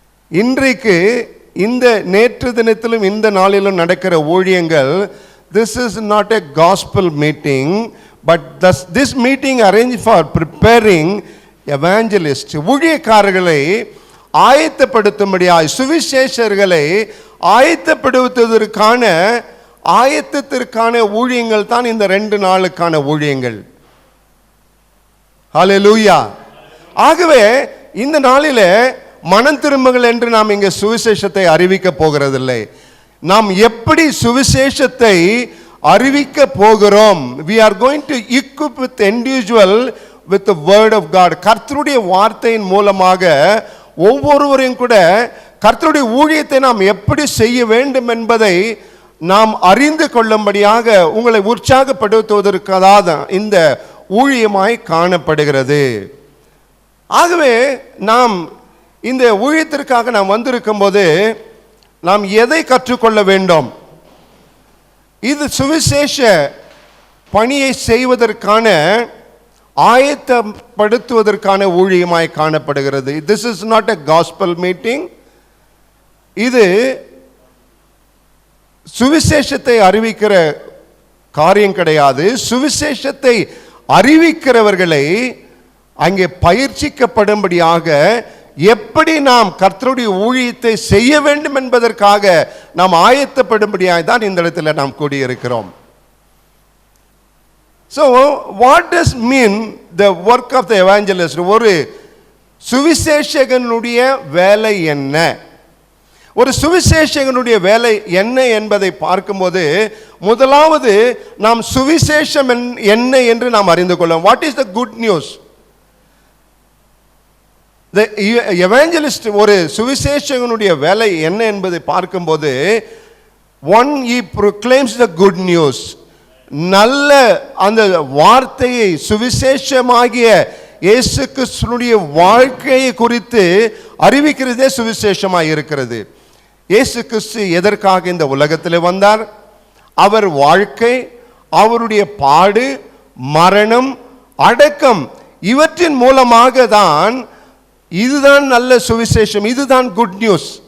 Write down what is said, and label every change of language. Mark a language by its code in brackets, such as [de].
[ta] இன்றைக்கு இந்த நேற்று தினத்திலும் இந்த நாளிலும் நடக்கிற ஊழியங்கள், [en] this is not a gospel meeting, but this meeting arranged for preparing evangelists. [ta] ஊழியக்காரர்களை ஆயத்தப்படுத்தும்படியாய், சுவிசேஷர்களை ஆயத்தப்படுத்துவதற்கான ஆயத்தத்திற்கான ஊழியங்கள் தான் இந்த 2 நாளுக்கான ஊழியங்கள். ஹல்லேலூயா. ஆகவே இந்த நாளிலே மனம் திரும்புங்கள் என்று நாம் இங்கே சுவிசேஷத்தை அறிவிக்க போகிறதில்லை. நாம் எப்படி சுவிசேஷத்தை அறிவிக்க போகிறோம்? [en] we are going to equip with individual with the word of God. [ta] கர்த்தருடைய வார்த்தையின் மூலமாக ஒவ்வொருவரையும் கூட கர்த்தருடைய ஊழியத்தை நாம் எப்படி செய்ய வேண்டும் என்பதை நாம் அறிந்து கொள்ளும்படியாக உங்களை உற்சாகப்படுத்துவதற்காக இந்த ஊழியமாய் காணப்படுகிறது. ஆகவே நாம் இந்த ஊழியத்திற்காக நாம் வந்திருக்கும் போது நாம் எதை கற்றுக்கொள்ள வேண்டும்? இது சுவிசேஷ பணியை செய்வதற்கான ஆயத்தப்படுத்துவதற்கான ஊழியமாய் காணப்படுகிறது. [en] This is not a gospel meeting. [ta] இது சுவிசேஷத்தை அறிவிக்கிற காரியம் கிடையாது. சுவிசேஷத்தை அறிவிக்கிறவர்களை அங்கே பயிற்சிக்கப்படும்படியாக எப்படி நாம் கர்த்தருடைய ஊழியத்தை செய்ய வேண்டும் என்பதற்காக நாம் ஆயத்தப்படும்படியாக தான் இந்த இடத்துல நாம் கூடியிருக்கிறோம். [en] So what does mean the work of the evangelist? [ta] ஒரு சுவிசேஷகனுடைய வேலை என்ன? ஒரு சுவிசேஷகனுடைய வேலை என்ன என்பதை பார்க்கும்போது முதலாவது நாம் சுவிசேஷம் என்ன என்று நாம் அறிந்து கொள்ளலாம். [en] What is the good news? The evangelist, [ta] ஒரு சுவிசேஷகனுடைய வேலை என்ன என்பதை பார்க்கும்போது, [en] one, he proclaims the good news. [ta] நல்ல அந்த வார்த்தையை, சுவிசேஷமாகிய இயேசு கிறிஸ்துவினுடைய வாழ்க்கையை குறித்து அறிவிக்கிறதே சுவிசேஷமாக இருக்கிறது. இயேசு கிறிஸ்து எதற்காக இந்த உலகத்தில் வந்தார்? அவர் வாழ்க்கை, அவருடைய பாடு, மரணம், அடக்கம், இவற்றின் மூலமாக தான், இதுதான் நல்ல சுவிசேஷம், இதுதான் [en] Good news.